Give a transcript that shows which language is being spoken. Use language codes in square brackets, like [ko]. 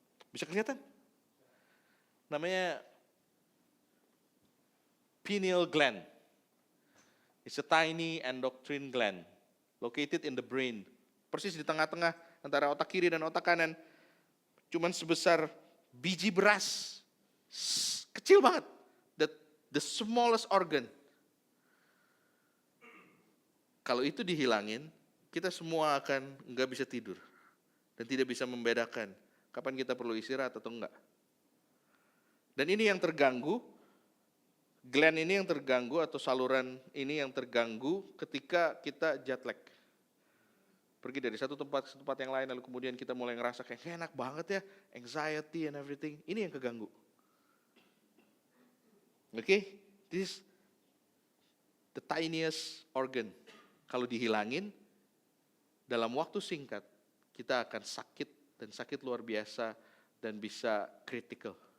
[id] Bisa kelihatan? Namanya [en] pineal gland. It's a tiny endocrine gland located in the brain. [id] Persis di tengah-tengah antara otak kiri dan otak kanan. Cuman sebesar biji beras. Kecil banget. [en] The smallest organ. [id] Kalau itu dihilangin, kita semua akan nggak bisa tidur. Dan tidak bisa membedakan kapan kita perlu istirahat atau enggak. Dan ini yang terganggu, gland ini yang terganggu atau saluran ini yang terganggu ketika kita jet lag. Pergi dari satu tempat ke tempat yang lain, lalu kemudian kita mulai ngerasa kayak enak banget ya, [en] anxiety and everything. [id] Ini yang keganggu. [en] Oke, this is the tiniest organ. [id] Kalau dihilangin, dalam waktu singkat, kita akan sakit, dan sakit luar biasa, dan bisa critical.